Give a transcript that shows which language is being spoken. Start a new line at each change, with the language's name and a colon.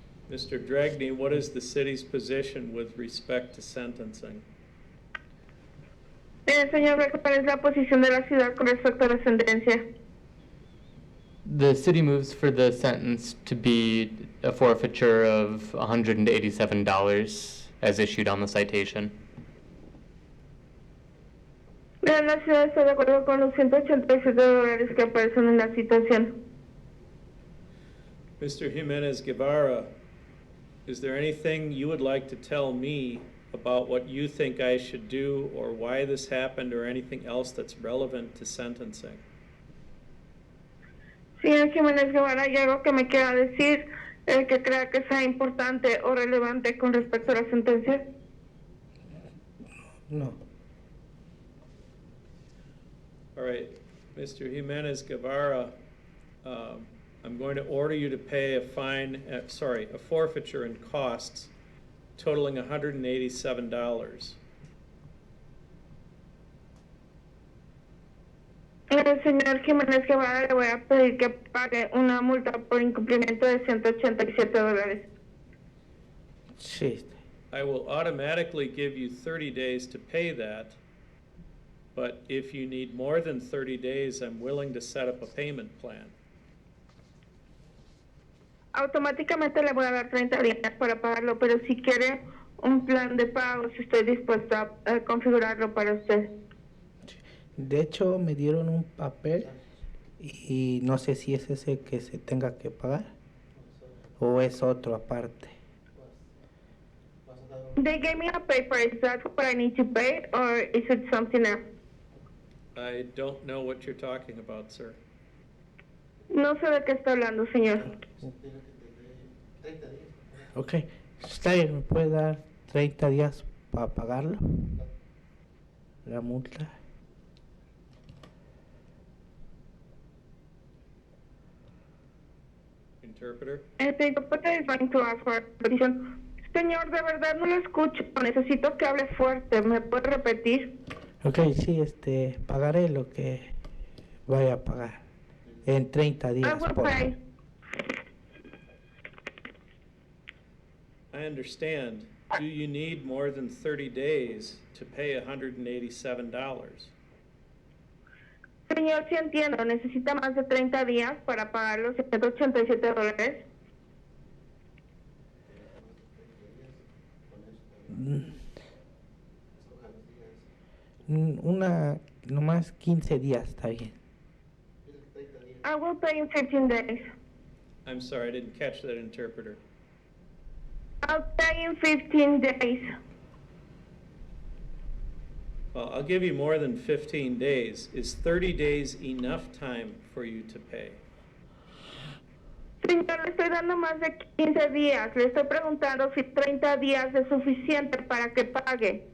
English: Mr. Dragney, what is the city's position with respect to sentencing?
Spanish: Señor Beck, ¿cuál es la posición de la ciudad con respecto a la sentencia?
English: The city moves for the sentence to be a forfeiture of $187 as issued on the citation.
Spanish: La ciudad está de acuerdo con los $187 que aparecen en la situación.
English: Mr. Jimenez Guevara, is there anything you would like to tell me about what you think I should do or why this happened or anything else that's relevant to sentencing?
Spanish: Señor Jiménez Guevara, ¿hay algo que me quiera decir que crea que sea importante o relevante con respecto a la sentencia? No.
English: All right, Mr. Jimenez Guevara, I'm going to order you to pay a a forfeiture and costs totaling $187.
Spanish: Señor Jiménez Guevara, le voy a pedir que pague una multa por incumplimiento de $187. Sí.
English: I will automatically give you 30 days to pay that, but if you need more than 30 days, I'm willing to set up a payment plan.
Spanish: Automáticamente le voy a dar 30 días para pagarlo, pero si quiere un plan de pago, si estoy dispuesta a configurarlo para usted. De hecho, me dieron un papel y no sé si es ese que se tenga que pagar o es otro aparte.
English: They gave me a paper. Is that what I need to pay, or is it something else? I don't know what you're talking about, sir.
Spanish: No sé de qué está hablando, señor. Ok, está bien, ¿me puede dar 30 días para pagarlo? La multa.
English: Interpreter? The interpreter is going to ask for repetition.
Spanish: Señor, de verdad no lo escucho. Necesito que hable fuerte. ¿Me puede repetir? Ok, sí, pagaré lo que vaya a pagar en 30
English: I
Spanish: días.
English: will pay. I understand. Do you need more than 30 days to pay $187?
Spanish: Señor, sí entiendo. ¿Necesita más de 30 días para pagar los $187? Nomás 15 días, está bien.
English: I will pay in 15 days. I'm sorry, I didn't catch that, interpreter. I'll pay in 15 days. Well, I'll give you more than 15 days. Is 30 days enough time for you to pay?
Spanish: Señor, le estoy dando más de 15 días. Le estoy preguntando si 30 días es suficiente para que pague.